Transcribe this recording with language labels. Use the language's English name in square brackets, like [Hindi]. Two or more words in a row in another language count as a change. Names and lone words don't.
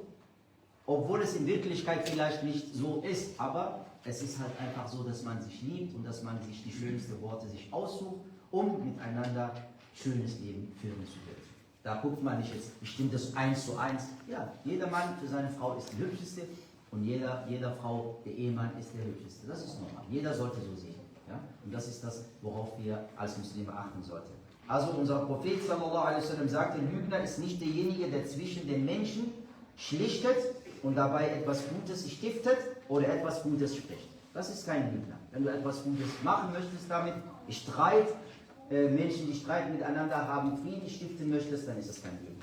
[German] Obwohl es in Wirklichkeit vielleicht nicht so ist, aber es ist halt einfach so, dass man sich liebt und dass man sich die schönsten Worte sich aussucht, um miteinander schönes Leben führen zu können. Da guckt man nicht jetzt, bestimmt das 1:1. Ja, jeder Mann für seine Frau ist die hübscheste und jeder Frau, der Ehemann ist der hübscheste. Das ist normal. Jeder sollte so sehen. Ja? Und das ist das, worauf wir als Muslime achten sollten. Also unser Prophet [Arabic] صلى الله عليه وسلم [German] sagte, Lügner ist nicht derjenige, der zwischen den Menschen schlichtet und dabei etwas Gutes stiftet oder etwas Gutes spricht. Das ist kein Lügner. Wenn du etwas Gutes machen möchtest damit, Streit, Menschen, die streiten miteinander haben, Frieden stiften möchtest, dann ist das kein Lügner.